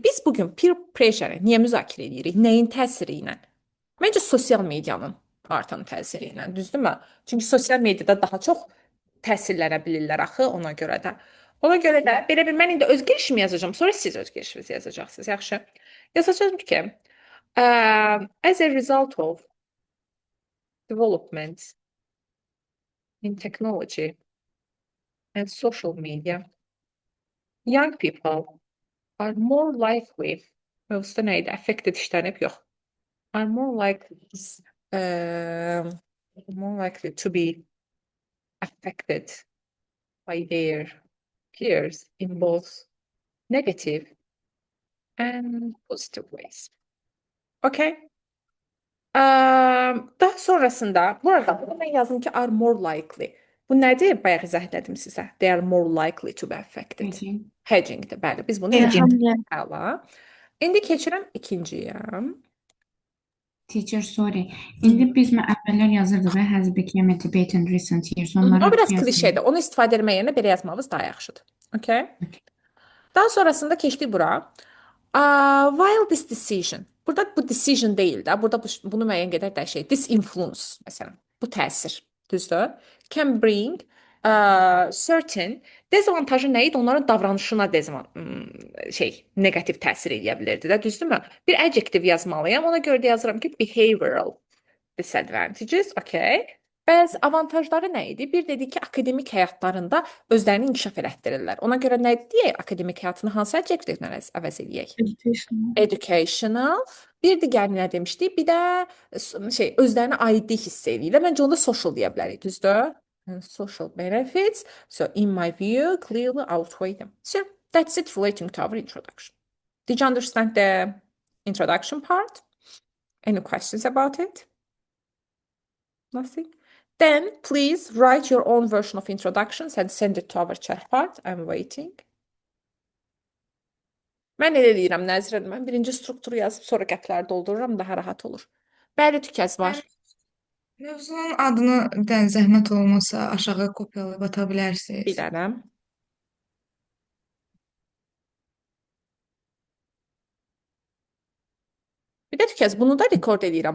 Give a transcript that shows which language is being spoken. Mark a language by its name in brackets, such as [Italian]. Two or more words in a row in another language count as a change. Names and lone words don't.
[Azerbaijani] Biz bugün [English] peer pressure- [Azerbaijani] ı niyə müzakirə edirik? Nəyin təsiri ilə? Məncə sosial medianın artan təsiri ilə, düzdürmü? Çünki sosial mediada daha çox təsirlənə bilirlər axı ona görə də. Ona görə də belə bir mən indi öz girişimi yazacağam, sonra siz öz girişinizi yazacaqsınız, yaxşı? Yazacağam ki, [English] as a result of developments in technology and social media, young people are more likely, [Azerbaijani] mövzuda nə idi? Affected işlənib, yox. [English] Are more likely to be affected by their peers in both negative and positive ways. [Azerbaijani] Okay. Daha sonrasında burada mən yazdım ki [English] are more likely. [Azerbaijani] Bu nədir? Bayaq izah etdim sizə. [English] They are more likely to be affected. [Azerbaijani] Hedgingdir, bəli. Biz bunu Hedging. Əla. İndi keçirəm ikinciyə. [English] Teacher, sorry. [Azerbaijani] İndi biz əvvəllər yazırdıq və [English] has become a debate in recent years. [Azerbaijani] O Onları biraz yazırıq. klişedir. Onu istifadə etmək yerinə belə yazmamız daha yaxşıdır. Okay? Daha sonrasında keçdik bura. [English] While this decision. [Azerbaijani] Burada bu decision deyil də. Burada bunu müəyyən qədər dəyişək. [English] This influence məsələn. [Azerbaijani] Bu təsir. Düzdür? [English] Can bring certain [Azerbaijani] dezavantajı nə idi? Onların davranışına negativ təsir edə bilirdi də, düzdürmü? Bir adjective yazmalıyam. Ona görə də yazıram ki, [English] behavioral disadvantages, [Azerbaijani] okay. Bəzi avantajları nə idi? Bir dedi ki, akademik həyatlarında özlərini inkişaf elətdirirlər. Ona görə nə deyək? Akademik həyatını hansı adjectivelə əvəz edək? Educational. Bir digəri nə demişdik? Bir də özlərinə aidlik hiss edirlər. Məncə onda social deyə bilərik, düzdür? [English] And social benefits. So in my view, clearly outweigh them. So that's it relating to our introduction. Did you understand the introduction part? Any questions about it? Nothing? Then please write your own version of introductions and send it to our chat part. I'm waiting. [Azerbaijani] Mən elə deyirəm, Nəzirə, mən birinci strukturu yazıb sonra qəpləri doldururam, daha rahat olur. Bəli, tükəz var. Mövzunun adını zəhmət olmasa aşağı kopyalayıb ata bilərsiniz. Bilərəm. Bir də tükəz, bunu da rekord edirəm.